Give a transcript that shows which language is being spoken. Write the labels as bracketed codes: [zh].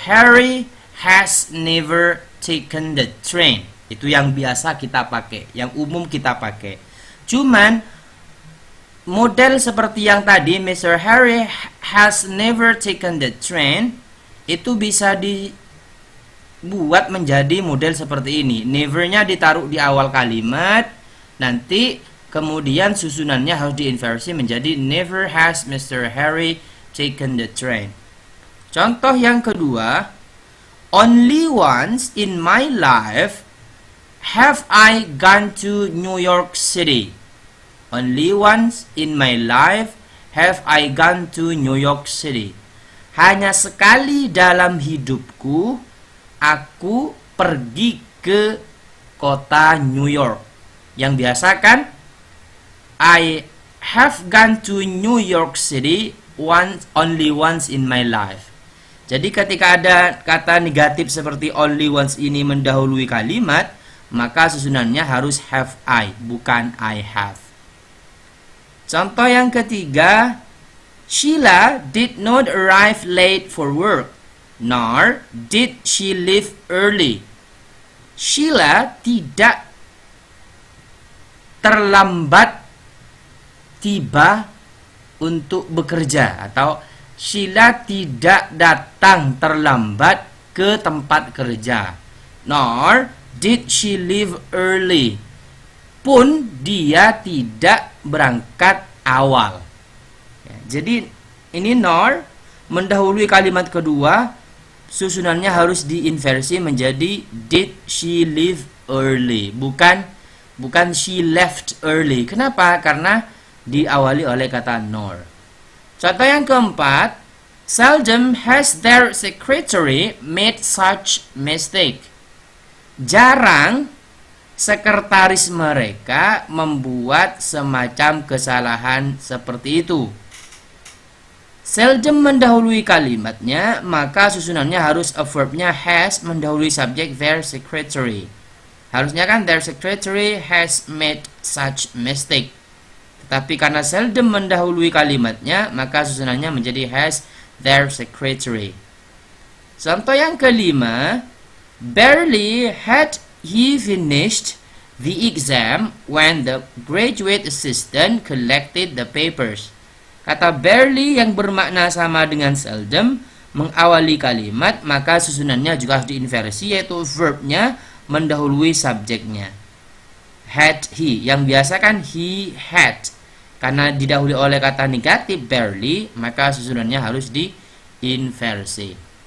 [en] Harry has never taken the train. [id] Itu yang biasa kita pakai, yang umum kita pakai. Cuman model seperti yang tadi, Mr. [en] Harry has never taken the train, [id] itu bisa dibuat menjadi model seperti ini. Never-nya ditaruh di awal kalimat, nanti kemudian susunannya harus diinversi menjadi [en] never has Mr. Harry taken the train. [id] Contoh yang kedua, [en] only once in my life have I gone to New York City. Only once in my life have I gone to New York City. [id] Hanya sekali dalam hidupku aku pergi ke kota New York. Yang biasa kan, [en] I have gone to New York City only once in my life. [id] Jadi ketika ada kata negatif seperti only once ini mendahului kalimat, maka susunannya harus [en] have I, [id] bukan [en] I have. [id] Contoh yang ketiga, [en] Sheila did not arrive late for work, nor did she leave early. [id] Sheila tidak terlambat tiba untuk bekerja, atau Sheila tidak datang terlambat ke tempat kerja. [en] Nor did she leave early. [id] Pun dia tidak berangkat awal. Ya, jadi ini nor mendahului kalimat kedua, susunannya harus diinversi menjadi [en] did she leave early, [id] bukan [en] she left early. [id] Kenapa? Karena diawali oleh kata nor. Contoh yang keempat, [en] seldom has their secretary made such mistake. [id] Jarang sekretaris mereka membuat semacam kesalahan seperti itu. Seldom mendahului kalimatnya, maka susunannya harus a verbnya has mendahului subjek [en] their secretary. [id] Harusnya kan [en] their secretary has made such mistake. [id] Tapi karena seldom mendahului kalimatnya, maka susunannya menjadi [en] has their secretary. [id] Contoh yang kelima, [en] barely had he finished the exam when the graduate assistant collected the papers. [id] Kata barely yang bermakna sama dengan seldom mengawali kalimat, maka susunannya juga harus diinversi, yaitu verbnya mendahului subjeknya. [en] Had he, [id] yang biasa kan [en] he had. [id] Karena didahului oleh kata negatif barely, maka susunannya harus diinversi.